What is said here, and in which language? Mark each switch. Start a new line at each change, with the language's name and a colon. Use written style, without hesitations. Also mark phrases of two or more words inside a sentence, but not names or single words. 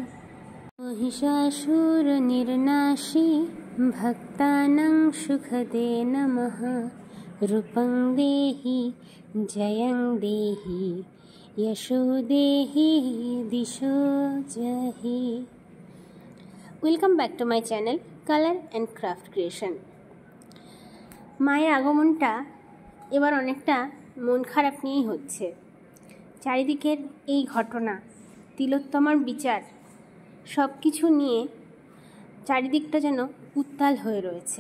Sanskrit: महिषासुरनिर्नाशी भक्तानां सुखदे नमः। रूपं देहि जयं देहि यशो देहि दिशो जहि।
English: welcome back to my channel
Bangla: কালার অ্যান্ড ক্রাফট ক্রিয়েশন। মায়ের আগমনটা এবার অনেকটা মন খারাপ নিয়েই হচ্ছে। চারিদিকের এই ঘটনা, তিলোত্তমার বিচার, সব কিছু নিয়ে চারিদিকটা যেন উত্তাল হয়ে রয়েছে।